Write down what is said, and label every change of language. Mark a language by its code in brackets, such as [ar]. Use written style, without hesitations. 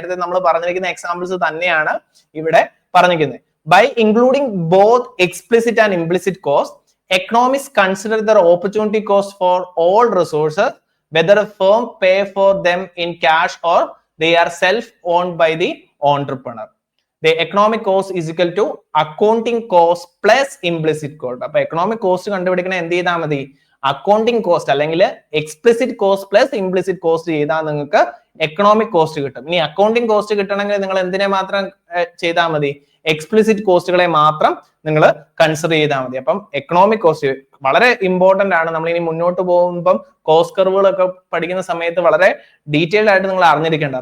[ml] നേരത്തെ നമ്മൾ പറഞ്ഞിരിക്കുന്ന എക്സാമ്പിൾസ് തന്നെയാണ് ഇവിടെ പറഞ്ഞിരിക്കുന്നത്. [en] By including both explicit and implicit cost, economics consider their opportunity cost for all resources whether a firm pay for them in cash or they are self-owned by the entrepreneur. The economic cost is equal to accounting cost plus implicit cost. [ml] അപ്പൊ economic cost കണ്ടുപിടിക്കണ എന്ത് ചെയ്താൽ മതി? Accounting cost അല്ലെങ്കിൽ explicit cost plus implicit cost ചെയ്താൽ നിങ്ങൾക്ക് economic cost കിട്ടും. ഇനി accounting cost കിട്ടണമെങ്കിൽ നിങ്ങൾ എന്തിനെ മാത്രം ചെയ്താൽ മതി? എക്സ്പ്ലിസിറ്റ് കോസ്റ്റുകളെ മാത്രം നിങ്ങൾ കൺസിഡർ ചെയ്താൽ മതി. അപ്പം എക്കണോമിക് കോസ്റ്റ് വളരെ ഇമ്പോർട്ടന്റ് ആണ്. നമ്മൾ ഇനി മുന്നോട്ട് പോകുമ്പം കോസ്റ്റ് കർവുകളൊക്കെ പഠിക്കുന്ന സമയത്ത് വളരെ ഡീറ്റെയിൽഡ് ആയിട്ട് നിങ്ങൾ അറിഞ്ഞിരിക്കേണ്ടത്.